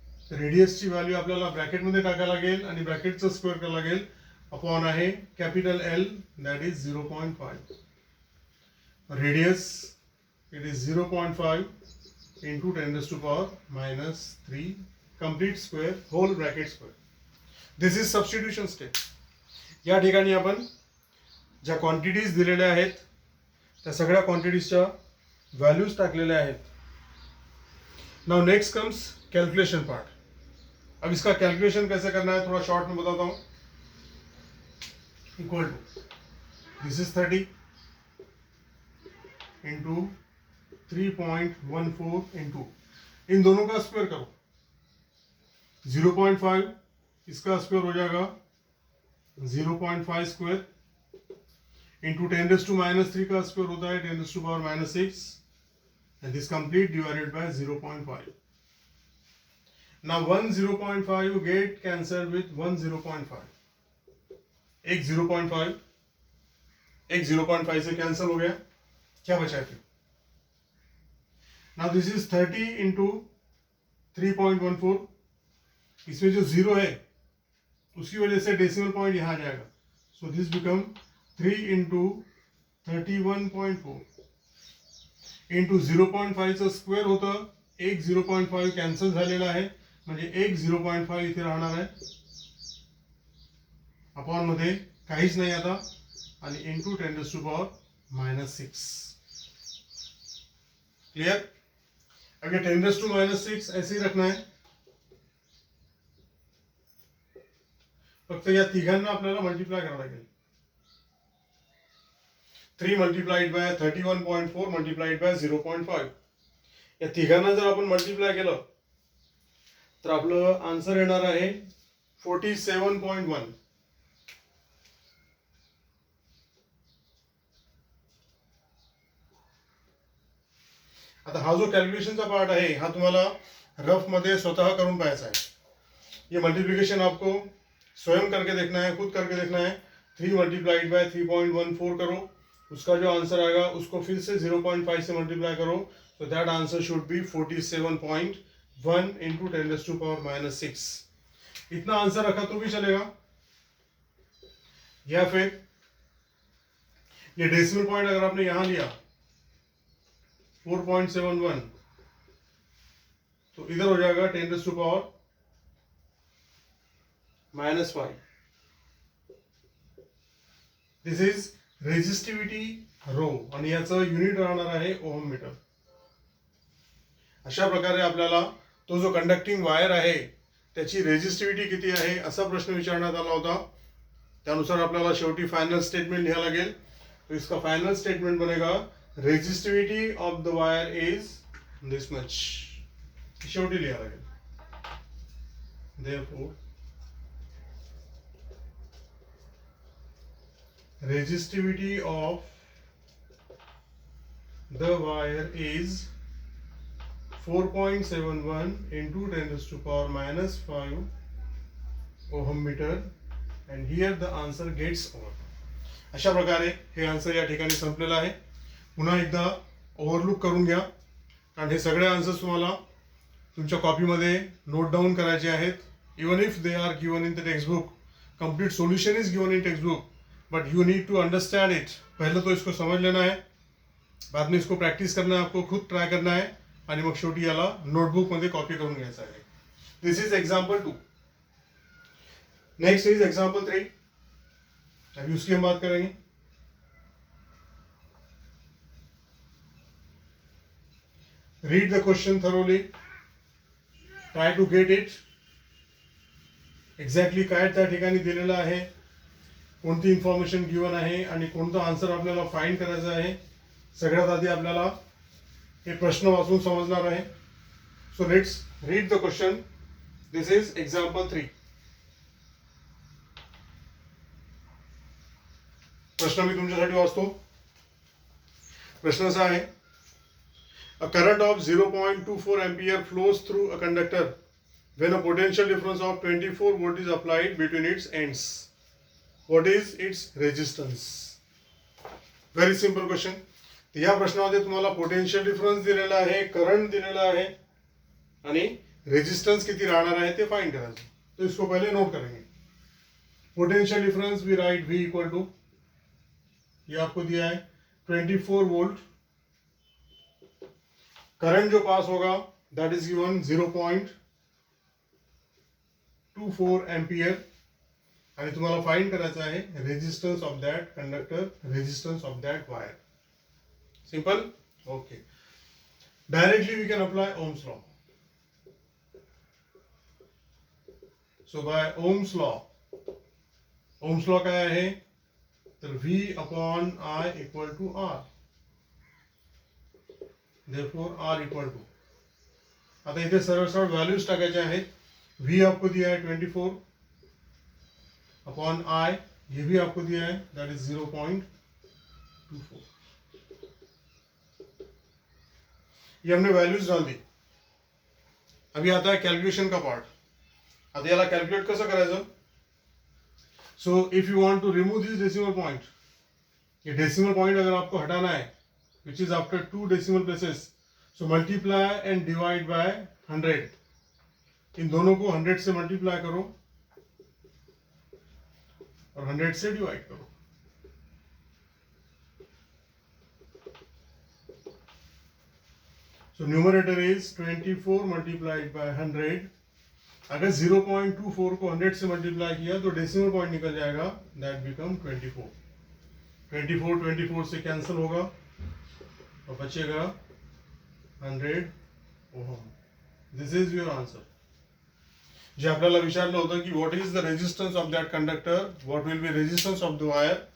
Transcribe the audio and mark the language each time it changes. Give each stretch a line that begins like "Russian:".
Marathi: रेडियसची value आपल्याला ब्रॅकेटमध्ये टाकायला लागेल आणि ब्रॅकेटचं स्क्वेअर करायला लागेल.
English: Upon आहे capital L, that is 0.5. Radius it is 0.5 into 10⁻³ complete square whole bracket square. This is substitution step.
Marathi: या ठिकाणी आपण ज्या क्वांटिटीज दिलेल्या आहेत त्या सगळ्या क्वांटिटीजच्या व्हॅल्यूज टाकलेल्या आहेत.
English: Now next comes calculation part.
Hindi: अब इसका कैलकुलेशन कैसे करना है थोड़ा शॉर्ट में बताता हूँ.
English: equal to this is 30 into 3.14 into
Hindi: इन दोनों का स्क्वायर करो. 0.5 इसका स्क्वायर हो जाएगा 0.5 स्क्वायर इंटू 10⁻³ का स्क्वायर होता है 10⁻⁻6
English: and this complete divided by 0.5. Now 1 0.5 you get cancelled with 1 0.5.
Hindi: एक 0.5 एक 0.5 से कैंसिल हो गया, क्या बचा फिर.
English: Now this is 30 into 3.14.
Hindi: इसमें जो 0 है उसकी वजह से डेसिमल पॉइंट यहाँ आ जाएगा.
English: so this become 3 into 31.4 into
Marathi: 0.5चं square होतं. एक 0.5 कॅन्सल झालेला आहे म्हणजे एक 0.5 इथे राहणार आहे. अपॉन मध्ये काहीच नाही आता आणि इंटू 10⁻⁻6.
Hindi: क्लियर. अगर 10⁻⁻6 ऐसे ही रखना है.
Marathi: फक्त या तिघांना आपल्याला मल्टिप्लाय करावं लागेल.
English: 3 multiplied by 31.4 multiplied by 0.5.
Marathi: या तिघांना जर आपण मल्टिप्लाय केलं तर आपलं आन्सर येणार आहे 47.1. आता हा जो कॅल्क्युलेशनचा पार्ट आहे हा तुम्हाला रफ मध्ये स्वतः करून पाहायचा है.
Hindi: ये मल्टीप्लिकेशन आपको स्वयं करके देखना है, खुद करके देखना है. 3 मल्टीप्लाइड बाय 3.14 करो, उसका जो आंसर आएगा उसको फिर से 0.5 से मल्टीप्लाई करो.
English: तो that answer should be 47.1 into 10⁻⁻6.
Hindi: इतना आंसर रखा तो भी चलेगा, या फिर ये डेसिमल पॉइंट अगर आपने यहां लिया 4.71 तो इधर हो जाएगा 10⁻⁻. -5.
English: this is resistivity rho
Marathi: आणि याचं युनिट राहणार आहे ओहम मीटर. अशा प्रकारे आपल्याला तो जो कंडक्टिंग वायर आहे त्याची रेजिस्टिव्हिटी किती आहे असा प्रश्न विचारण्यात आला होता. त्यानुसार आपल्याला शेवटी फायनल स्टेटमेंट लिहायला लागेल.
Hindi: तो इसका फायनल स्टेटमेंट बनेगा
English: Resistivity of the wire is this much.
Marathi: शेवटी लिहायला लागेल.
English: Therefore, resistivity of the wire is 4.71 into 10 raised to power minus 5 ohm meter, and here the answer gets over.
Marathi: अशा प्रकारे हे आन्सर या ठिकाणी संपलेलं आहे. पुन्हा एकदा ओव्हरलुक करून घ्या, कारण हे सगळे आन्सर्स तुम्हाला तुमच्या कॉपीमध्ये नोट डाऊन करायचे आहेत.
English: Even if they are given in the text book, complete solution is given in text book, but you need to understand it.
Hindi: पहले तो इसको समझ लेना है, बाद में इसको प्रैक्टिस करना है, आपको खुद ट्राय करना है
Marathi: आणि मग शेवटी याला नोटबुकमध्ये कॉपी करून घ्यायचं आहे.
English: This is example 2. Next is example 3.
Hindi: अभी उसकी हम बात करेंगे.
English: Read the question thoroughly, try to get it.
Marathi: Exactly काय त्या ठिकाणी दिलेलं आहे, कोणती इन्फॉर्मेशन गिवन आहे आणि कोणतं आन्सर आपल्याला फाइंड करायचं आहे. सगळ्यात आधी आपल्याला हे प्रश्न वाचून समजणार आहे.
English: So let's read the question. This is example 3.
Marathi: प्रश्न मी तुमच्यासाठी वाचतो. प्रश्न असा आहे,
English: A current of 0.24 ampere flows through a conductor when a potential difference of 24 volt is applied between its ends. What is its resistance? Very simple question.
Marathi: तर या प्रश्नामध्ये तुम्हाला पोटेन्शियल डिफरन्स दिलेला आहे, करंट दिलेला आहे आणि रेजिस्टन्स किती राहणार आहे ते फाइंड करायचं.
Hindi: तो इसको पहले नोट करेंगे.
English: potential difference we write V equal to,
Hindi: ये आपको दिया है 24 वोल्ट. करंट जो पास होगा
Marathi: दैट इज गिवन 0.24 एम्पियर आणि तुम्हाला फाइंड करायचं आहे
English: Resistance of that conductor, resistance of that wire. Simple. Okay. Directly we can apply Ohm's law. So by Ohm's law,
Marathi: Ohm's law काय आहे तर
English: V upon I equal to R. Therefore R equal to,
Marathi: आता इथे सरळ सरळ values टाकायचे आहेत.
Hindi: V आपको दिया है 24 अपॉन I, ये भी आपको दिया है
English: That is 0.24.
Hindi: ये हमने वैल्यूज डाल दी. अभी आता है कैलकुलेशन का पार्ट.
Marathi: आता याला कैलकुलेट कसं करायचं.
English: so if you want to remove this decimal point,
Hindi: ये डेसिमल पॉइंट अगर आपको हटाना है
English: Which is after 2 decimal places, so multiply and divide by 100.
Hindi: इन दोनों को 100 से मल्टीप्लाई करो और 100 से डिवाइड करो.
English: So numerator is 24 multiplied by 100.
Hindi: अगर 0.24 को 100 से मल्टीप्लाई किया तो डेसिमल पॉइंट निकल जाएगा,
English: That become 24.
Hindi: 24 से कैंसिल होगा और बचेगा 100 ohm.
English: This is your answer.
Marathi: जे आपल्याला विचारलं होतं की
English: What is the resistance of that conductor, what will be resistance of the wire.